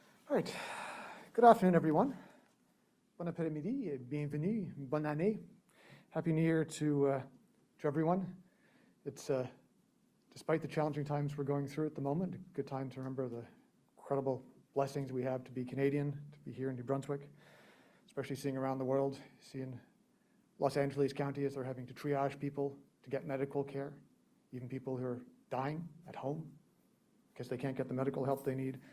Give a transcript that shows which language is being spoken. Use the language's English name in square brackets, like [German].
[English] All right. Good afternoon, everyone. [French] Bon après-midi, bienvenue, bonne année. [English] Happy New Year to everyone. It's, despite the challenging times we're going through at the moment, a good time to remember the incredible blessings we have to be Canadian, to be here in New Brunswick, especially seeing around the world, seeing Los Angeles County as they're having to triage people to get medical care, even people who are dying at home because they can't get the medical help they need.